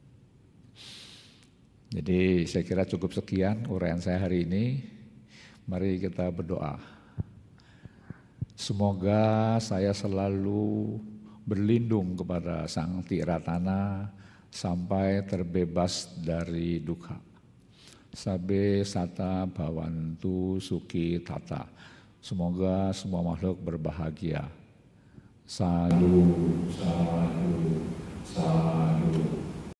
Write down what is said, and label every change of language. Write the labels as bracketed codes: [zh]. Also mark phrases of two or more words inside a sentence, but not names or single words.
[id] Jadi saya kira cukup sekian uraian saya hari ini. Mari kita berdoa. Semoga saya selalu berlindung kepada Sang Tiratana sampai terbebas dari duka. [pi] Sabe sata bhavantu sukhi tata. [id] Semoga semua makhluk berbahagia. [pi] Sadhu, sadhu, sadhu.